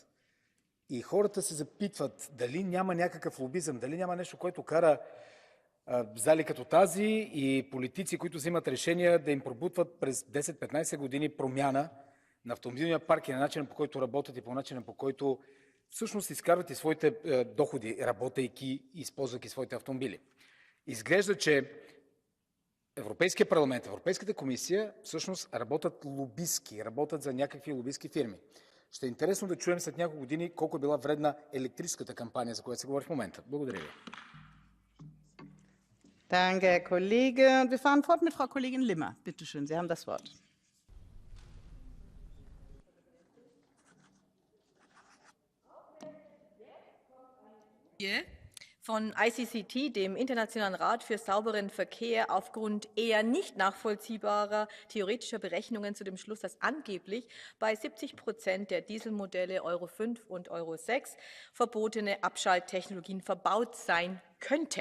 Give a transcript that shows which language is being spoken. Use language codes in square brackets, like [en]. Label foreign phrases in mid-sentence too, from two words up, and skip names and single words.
[bg] И хората се запитват дали няма някакъв лобизъм, дали няма нещо, което кара зали като тази и политици, които взимат решения да им пробутват през 10-15 години промяна на автомобилния парк и на начина, по който работят и по начина, по който всъщност изкарват и своите доходи, работейки и използвайки своите автомобили. Изглежда, че Европейския парламент, Европейската комисия всъщност работят лобистки, работят за някакви лобистки фирми. Ще е интересно да чуем след няколко години колко е била вредна електрическата кампания, за която се говори в момента. Благодаря ви. [de] Danke, Herr Kollege. Und wir fahren fort mit Frau Kollegin Limmer. Bitte schön, Sie haben das Wort. Von ICCT, dem Internationalen Rat für sauberen Verkehr, aufgrund eher nicht nachvollziehbarer theoretischer Berechnungen zu dem Schluss, dass angeblich bei 70% der Dieselmodelle Euro 5 und Euro 6 verbotene Abschalttechnologien verbaut sein könnte.